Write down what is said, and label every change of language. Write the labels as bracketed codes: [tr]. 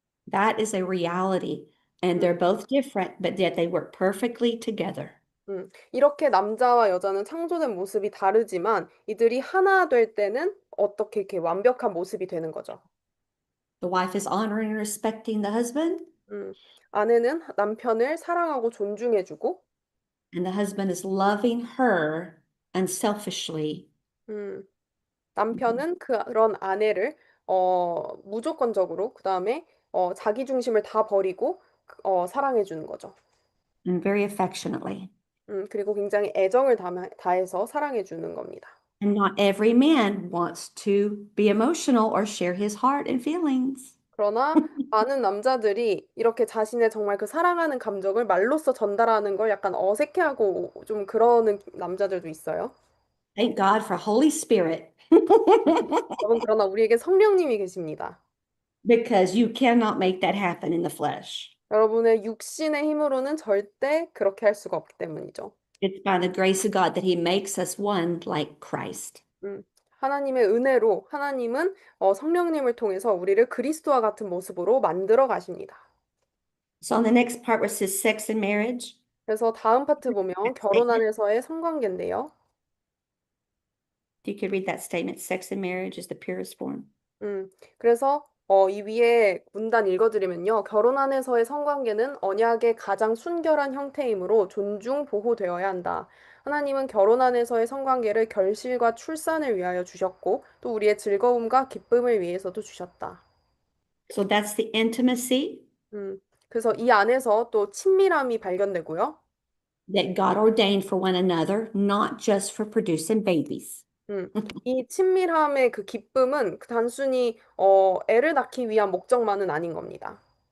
[en] That is a reality. And they're both different, but yet they work perfectly together. [ko] 이렇게 남자와 여자는 창조된 모습이 다르지만 이들이 하나 될 때는 어떻게 이렇게 완벽한 모습이 되는 거죠. [en] The wife is honoring and respecting the husband, [ko] 아내는 남편을 사랑하고 존중해주고 [en] and the husband is loving her unselfishly. [ko] 남편은 그런 아내를 무조건적으로 그다음에 자기 중심을 다 버리고 사랑해주는 거죠. [en] And very affectionately. [ko] 그리고 굉장히 애정을 다해서 사랑해주는 겁니다. [en] And not every man wants to be emotional or share his heart and feelings. [ko] 그러나 많은 남자들이 이렇게 자신의 정말 그 사랑하는 감정을 말로써 전달하는 걸 약간 어색해하고 좀 그러는 남자들도 있어요. [en] Thank God for Holy Spirit. [ko] 여러분, 그러나 우리에게 성령님이 계십니다. [en] Because you cannot make that happen in the flesh. [ko] 여러분의 육신의 힘으로는 절대 그렇게 할 수가 없기 때문이죠. [en] It's by the grace of God that He makes us one like Christ. [ko] 하나님의 은혜로 하나님은 성령님을 통해서 우리를 그리스도와 같은 모습으로 만들어 가십니다. [en] So on the next part where it says sex and marriage, [ko] 그래서 다음 파트 보면 결혼 안에서의 성관계인데요. [en] you could read that statement, sex and marriage is the purest form. [ko] 그래서 이 위에 문단 읽어드리면요. 결혼 안에서의 성관계는 언약의 가장 순결한 형태이므로 존중, 보호되어야 한다. 하나님은 결혼 안에서의 성관계를 결실과 출산을 위하여 주셨고 또 우리의 즐거움과 기쁨을 위해서도 주셨다. [en] So that's the intimacy [ko] 그래서 이 안에서 또 친밀함이 발견되고요. [en] that God ordained for one another, not just for producing babies. [ko] 이 친밀함의 그 기쁨은 단순히 애를 낳기 위한 목적만은 아닌 겁니다.